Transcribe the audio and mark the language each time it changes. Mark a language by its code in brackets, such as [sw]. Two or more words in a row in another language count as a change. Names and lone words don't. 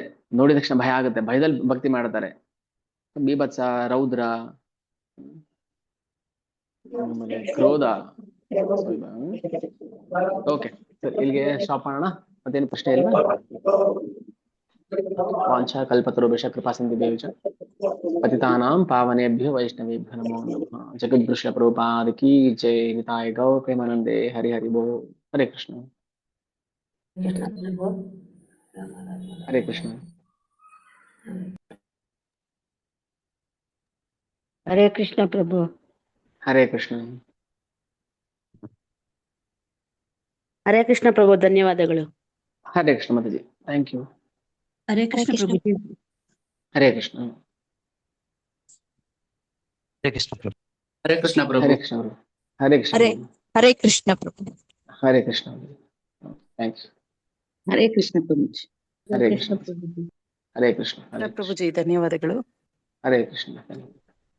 [kn] ನೋಡಿದ ತಕ್ಷಣ ಭಯ ಆಗುತ್ತೆ, ಭಯದಲ್ಲಿ ಭಕ್ತಿ ಮಾಡ್ತಾರೆ. ಬೀಭತ್ಸ, ರೌದ್ರ, ಆಮೇಲೆ ಕ್ರೋಧ. ಓಕೆ, ಇಲ್ಲಿಗೆ ಸ್ಟಾಪ್ ಮಾಡೋಣ. ಮತ್ತೇನು ಪ್ರಶ್ನೆ ಇಲ್ಲ? [sa] ವಾಂಛಾ ಕಲ್ಪತರುಭ್ಯಶ್ಚ ಕೃಪಾ ಸಿಂಧುಭ್ಯೋ ಚ ಪತಿತಾನಾಂ ಪಾವನೇಭ್ಯೋ ವೈಷ್ಣವೇಭ್ಯೋ ನಮೋ ನಮಃ. [kn] ಜಗದ್ಗುರು ಪ್ರಭುಪಾದ [hi] की जय. [kn] ನಿತಾಯ ಗೌರ ಪ್ರೇಮಾನಂದೇ. ಹರಿ ಹರಿ ಬೋ. ಹರೇ ಕೃಷ್ಣ. ಹರೇ ಕೃಷ್ಣ. ಹರೇ ಕೃಷ್ಣ ಪ್ರಭು. ಹರೇ ಕೃಷ್ಣ. ಹರೇ ಕೃಷ್ಣ ಪ್ರಭು, ಧನ್ಯವಾದಗಳು. ಹರೇ ಕೃಷ್ಣ ಮಾತಾಜಿ, [en] thank you. [kn] ಹರೇ ಕೃಷ್ಣ ಪ್ರಭು. ಹರೇ ಕೃಷ್ಣ. ಹರೇ ಕೃಷ್ಣ ಪ್ರಭು. ಹರೇ ಕೃಷ್ಣ ಪ್ರಭು. ಹರೇ ಕೃಷ್ಣ ಪ್ರಭು. ಹರೇ ಕೃಷ್ಣ. ಹರೇ ಕೃಷ್ಣ ಪ್ರಭು. ಹರೇ ಕೃಷ್ಣ. ಥ್ಯಾಂಕ್ಸ್. ಹರೇ ಕೃಷ್ಣ ಪ್ರಭು. ಹರೇ ಕೃಷ್ಣ. ಹರೇ ಕೃಷ್ಣ. ಪ್ರಭುಜಿ, ಧನ್ಯವಾದಗಳು. ಹರೇ ಕೃಷ್ಣ.